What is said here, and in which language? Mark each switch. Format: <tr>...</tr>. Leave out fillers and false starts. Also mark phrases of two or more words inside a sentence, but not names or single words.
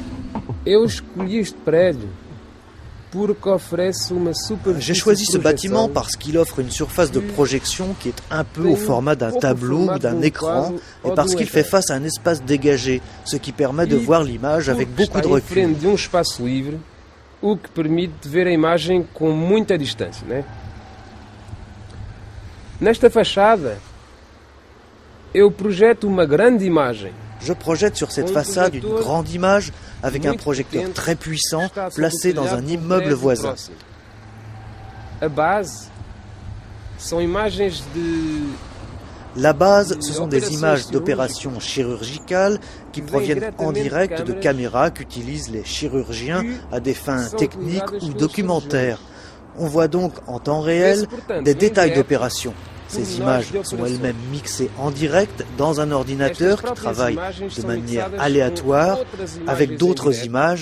<fr>J'ai choisi ce bâtiment parce qu'il offre une surface de projection qui est un peu au format d'un tableau ou d'un écran et parce qu'il fait face à un espace dégagé, ce qui permet de voir l'image avec beaucoup de recul.</fr> <pt>O que permite ver a imagem com muita distância, né? Nesta fachada, eu projeto uma grande imagem.</pt> <fr>Je projette sur cette façade une grande image avec un projecteur très puissant placé dans un immeuble voisin.</fr> <pt>A base são imagens de...</pt> <fr>La base, ce sont des images d'opérations chirurgicales qui proviennent en direct de caméras qu'utilisent les chirurgiens à des fins techniques ou documentaires. On voit donc en temps réel des détails d'opérations. Ces images sont elles-mêmes mixées en direct dans un ordinateur qui travaille de manière aléatoire avec d'autres images.</fr>